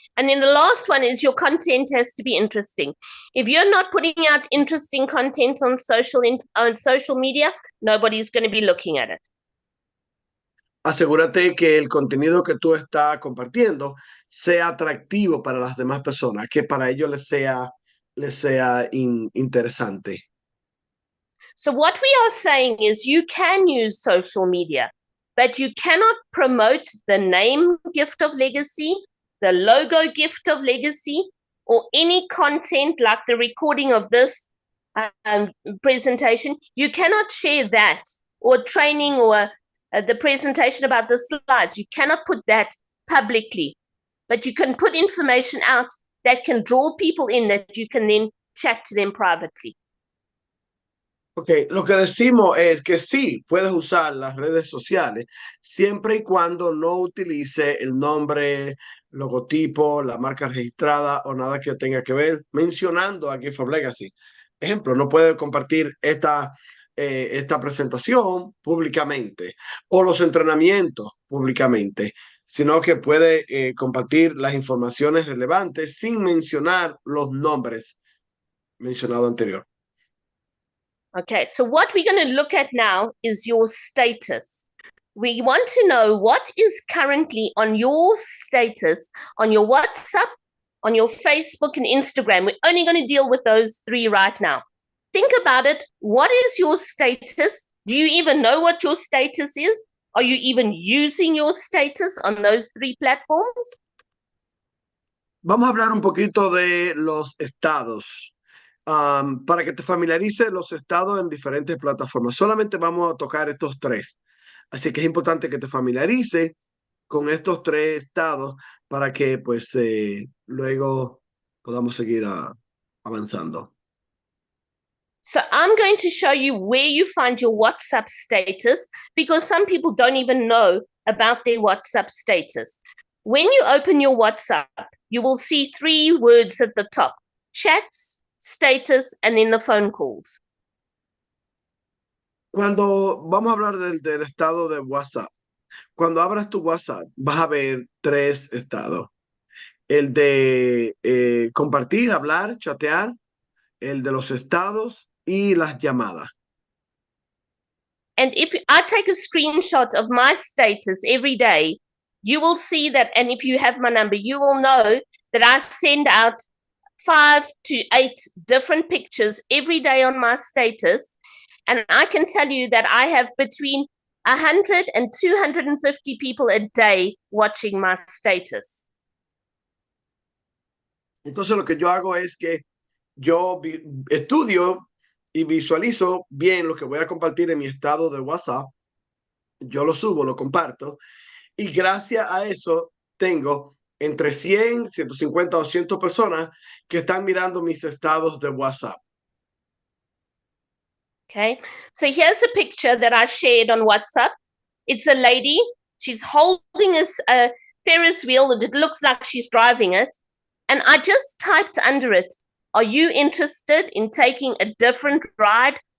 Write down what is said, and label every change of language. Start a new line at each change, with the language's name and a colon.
English: And then the last one is your content has to be interesting. If you're not putting out interesting content on social media, nobody's going to be looking at it.
Spanish: Asegúrate que el contenido que tú estás compartiendo sea atractivo para las demás personas, que para ellos les sea interesante.
English: So what we are saying is you can use social media, but you cannot promote the name Gift of Legacy, the logo Gift of Legacy, or any content like the recording of this presentation. You cannot share that, or training, or the presentation about the slides. You cannot put that publicly, but you can put information out that can draw people in that you can then chat to them privately.
Spanish: Ok, lo que decimos es que sí, puedes usar las redes sociales siempre y cuando no utilice el nombre, logotipo, la marca registrada o nada que tenga que ver mencionando a Gift of Legacy. Ejemplo, no puedes compartir esta presentación públicamente o los entrenamientos públicamente, sino que puede compartir las informaciones relevantes sin mencionar los nombres mencionados anterior.
English: Okay, so what we're going to look at now is your status. We want to know what is currently on your status, on your WhatsApp, on your Facebook and Instagram. We're only going to deal with those three right now. Think about it. What is your status? Do you even know what your status is? Are you even using your status on those three platforms?
Spanish: Vamos a hablar un poquito de los estados. Para que te familiarices los estados en diferentes plataformas. Solamente vamos a tocar estos tres. Así que es importante que te familiarices con estos tres estados para que pues luego podamos seguir avanzando.
English: So I'm going to show you where you find your WhatsApp status, because some people don't even know about their WhatsApp status. When you open your WhatsApp, you will see three words at the top: chats, status, and then the phone calls.
Spanish: Cuando vamos a hablar del estado de WhatsApp, cuando abras tu WhatsApp vas a ver tres estados: el de compartir, hablar, chatear, el de los estados y las llamadas.
English: And if I take a screenshot of my status every day, you will see that, and if you have my number, you will know that I send out 5 to 8 different pictures every day on my status. And I can tell you that I have between 100 and 250 people a day watching my status.
Spanish: Entonces lo que yo hago es que yo estudio y visualizo bien lo que voy a compartir en mi estado de WhatsApp. Yo lo subo, lo comparto. Y gracias a eso tengo entre 100, 150 o 200 personas que están mirando mis estados de WhatsApp.
English: Okay, so here's a picture that I shared on WhatsApp. It's a lady. She's holding a Ferris wheel, and it looks like she's driving it. And I just typed under it, are you interested in taking a different ride?